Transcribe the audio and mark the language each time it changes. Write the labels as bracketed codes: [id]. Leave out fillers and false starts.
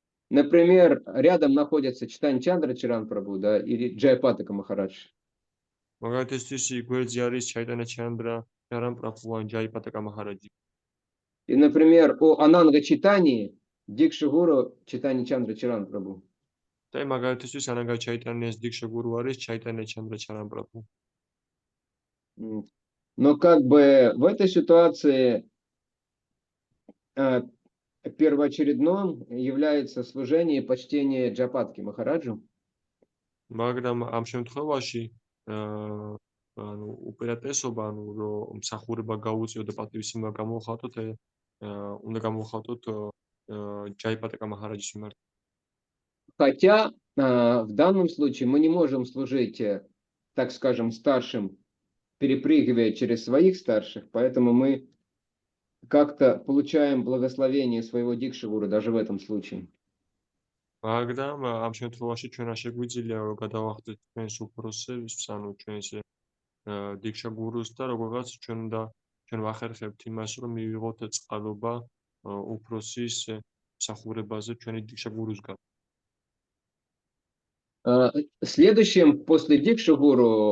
[ru] Например, рядом находится Чайтанья Чандра Чаран Прабху, да, или Джайапатака Махарадж. [ka] მაგალითისთვის გვერდზე არის ჩაიტანა ჩანდრა, ჩარან პრაბჰუ ან ჯაიპატაკა მაჰარაჯი. [ru] И, например, у Ананга Чайтаньи Дикша Гуру Чайтанья Чандра Чаран Прабху. [ka] და მაგალითისთვის ანანგა ჩაიტანიას დიქშა გურუ არის ჩაიტანა ჩანდრა ჩარან პრაბჰუ. [ru] Но как бы в этой ситуации первоочередным является служение и почтение Джапатки Махараджу. [ka] მაგრამ ამ შემთხვევაში ანუ უპირატესობა, ანუ რომ მსახურება გაუწიო და პატივისცემა გამოვხატოთ, უნდა გამოვხატოთ ჯაიპატაკა მაჰარაჯის მიმართ. [ru] Хотя в данном случае мы не можем служить, так скажем, старшим, перепрыгивая через своих старших, поэтому мы как-то получаем благословение своего Дикши Гуру даже в этом случае. [ka] მაგრამ ამ შემთხვევაში ჩვენ არ შეგვიძლია რომ გადავახდეთ ჩვენს უფროსებს, ანუ ჩვენს დიქშა გურუს და როგორღაც ჩვენ ვახერხებთ იმას, რომ მივიღოთ წყალობა უფროსის მსახურებაზე ჩვენი დიქშა გურუსგან. [ru] Следующим после Дикши Гуру